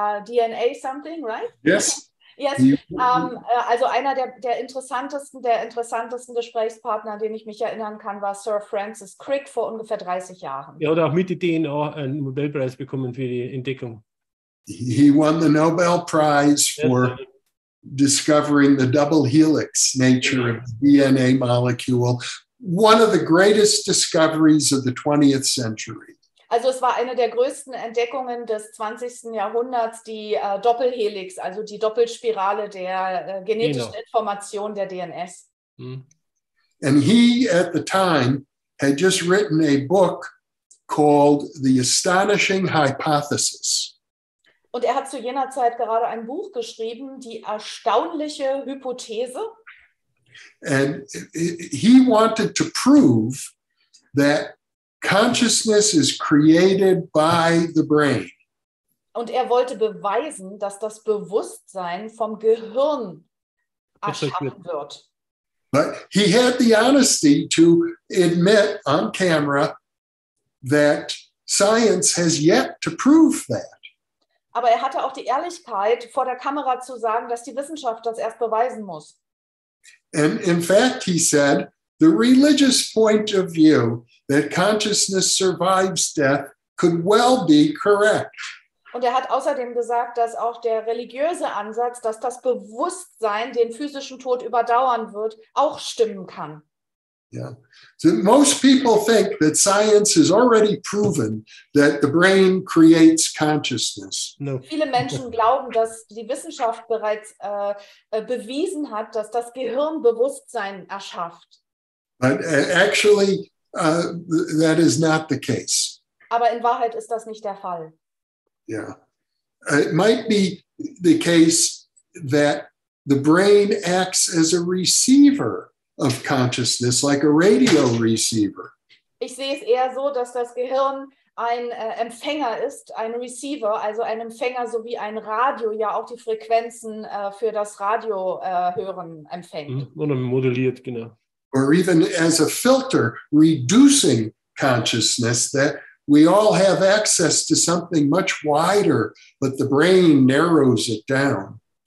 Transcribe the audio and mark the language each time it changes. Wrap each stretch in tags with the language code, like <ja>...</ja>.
<en>DNA something, right? Yes. Yes.</en> <de>Also einer der interessantesten Gesprächspartner, an den ich mich erinnern kann, war Sir Francis Crick vor ungefähr 30 Jahren. Ja, oder auch mit der DNA einen Nobelpreis bekommen für die Entdeckung.</de> <en>He won the Nobel Prize for discovering the double helix nature of the DNA molecule, one of the greatest discoveries of the 20th century.</en> <de>Also es war eine der größten Entdeckungen des 20. Jahrhunderts, die Doppelhelix, also die Doppelspirale der genetischen Information der DNS.</de> <en>And he, at the time, had just written a book called The Astonishing Hypothesis.</en> <de>Und er hat zu jener Zeit gerade ein Buch geschrieben, die erstaunliche Hypothese.</de> <en>And he wanted to prove that consciousness is created by the brain.</en> <de>Und er wollte beweisen, dass das Bewusstsein vom Gehirn erschaffen wird.</de> <en>But he had the honesty to admit on camera that science has yet to prove that.</en> <de>Aber er hatte auch die Ehrlichkeit, vor der Kamera zu sagen, dass die Wissenschaft das erst beweisen muss.</de> <en>And in fact, he said, the religious point of view that consciousness survives death could well be correct.</en> <de>Und er hat außerdem gesagt, dass auch der religiöse Ansatz, dass das Bewusstsein den physischen Tod überdauern wird, auch stimmen kann.</de> <en>Yeah. So most people think that science has already proven that the brain creates consciousness. No.</en> <de>Viele Menschen glauben, dass die Wissenschaft bereits bewiesen hat, dass das Gehirn Bewusstsein erschafft.</de> <en>But actually, that is not the case.</en> <de>Aber in Wahrheit ist das nicht der Fall.</de> <en>Yeah. It might be the case that the brain acts as a receiver of consciousness, like a radio receiver.</en> <de>Ich sehe es eher so, dass das Gehirn ein Empfänger ist, ein Receiver, also ein Empfänger, so wie ein Radio ja auch die Frequenzen für das Radio hören empfängt. Oder modelliert, genau.</de> <en>Or even as a filter, reducing consciousness, that we all have access to something much wider, but the brain narrows it down.</en>